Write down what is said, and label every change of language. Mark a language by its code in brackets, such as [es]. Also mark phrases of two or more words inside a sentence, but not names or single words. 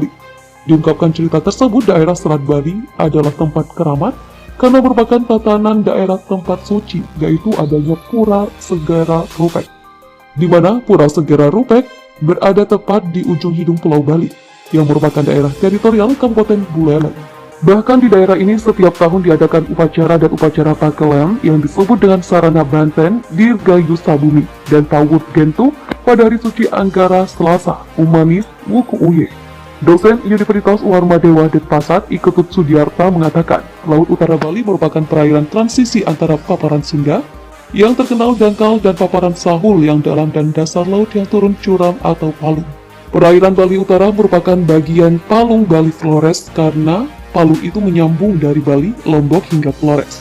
[id] Diungkapkan cerita tersebut, daerah Selat Bali adalah tempat keramat karena merupakan tatanan daerah tempat suci, yaitu adanya Pura Segara Rupek, di mana Pura Segara Rupek berada tepat di ujung hidung Pulau Bali, yang merupakan daerah teritorial Kabupaten Buleleng. Bahkan di daerah ini setiap tahun diadakan upacara dan upacara Pakelem yang disebut dengan Sarana Banten, Dirgayu Sabumi, dan Tawud Gentu pada hari suci Anggara Selasa, Umanis, Wuku Uye. Dosen Universitas Warmadewa Denpasar, Iketut Sudiarta mengatakan, Laut Utara Bali merupakan perairan transisi antara paparan Sunda yang terkenal dangkal dan paparan Sahul yang dalam dan dasar laut yang turun curam atau palung. Perairan Bali Utara merupakan bagian palung Bali Flores karena palung itu menyambung dari Bali, Lombok hingga Flores.